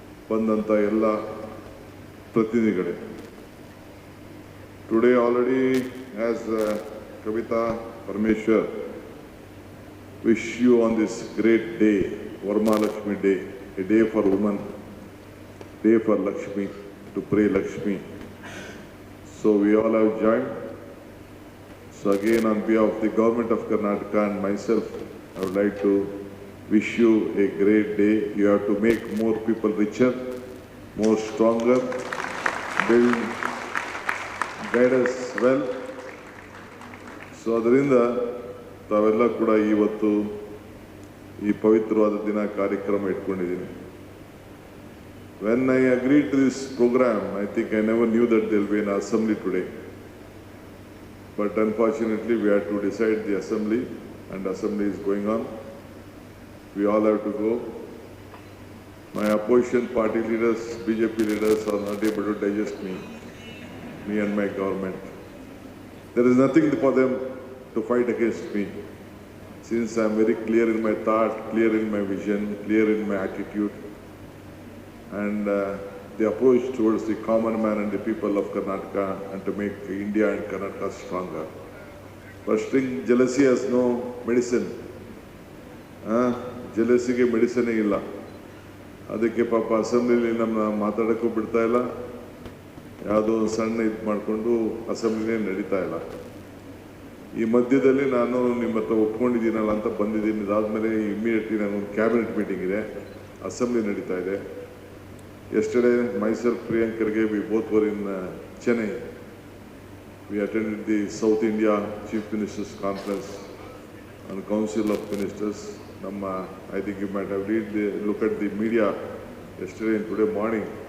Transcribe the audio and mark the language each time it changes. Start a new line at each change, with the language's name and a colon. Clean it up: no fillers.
Kannada: ಬಂದಂಥ ಎಲ್ಲ ಪ್ರತಿನಿಧಿಗಳೇ,
English: Today already as Kavita Parameshwar wish you on this great day, Varmalakshmi Day, a day for women, day for Lakshmi, to pray Lakshmi. So we all have joined. So again, on behalf of the government of Karnataka and myself, I would like to wish you a great day. You have to make more people richer, more stronger, build, guide us well.
Kannada: So ಅದರಿಂದ ತಾವೆಲ್ಲ ಕೂಡ ಇವತ್ತು ಈ ಪವಿತ್ರವಾದ ದಿನ ಕಾರ್ಯಕ್ರಮ ಇಟ್ಕೊಂಡಿದ್ದೀನಿ.
English: When I agreed to this program, I think I never knew that there will be an assembly today. But unfortunately, we had to decide the assembly, and assembly is going on. We all have to go. My opposition party leaders, BJP leaders are not able to digest me and my government. There is nothing for them to fight against me, since I am very clear in my thought, clear in my vision, clear in my attitude, and the approach towards the common man and the people of Karnataka, and to make India and Karnataka stronger. First thing, jealousy has no medicine.
Kannada: Jealousy ke medicine illa. ಅದಕ್ಕೆ ಪಾಪ ಅಸೆಂಬ್ಲಿಲಿ ನಮ್ಮ ಮಾತಾಡೋಕ್ಕೂ ಬಿಡ್ತಾ ಇಲ್ಲ, ಯಾವುದೋ ಸಣ್ಣ ಇದು ಮಾಡಿಕೊಂಡು ಅಸೆಂಬ್ಲಿನೇ ನಡೀತಾ ಇಲ್ಲ. ಈ ಮಧ್ಯದಲ್ಲಿ ನಾನು ನಿಮ್ಮ ಹತ್ರ ಒಪ್ಕೊಂಡಿದ್ದೀನಲ್ಲ ಅಂತ ಬಂದಿದ್ದೀನಿ. ಇದಾದಮೇಲೆ ಇಮ್ಮಿಡಿಯೇಟ್ಲಿ ನನಗೊಂದು ಕ್ಯಾಬಿನೆಟ್ ಮೀಟಿಂಗ್ ಇದೆ, ಅಸೆಂಬ್ಲಿ ನಡೀತಾ ಇದೆ.
English: Yesterday, myself, Priyanka Khurge, we both were in Chennai. We attended the South India Chief Ministers Conference and Council of Ministers. I think you might have looked at the media yesterday and today morning.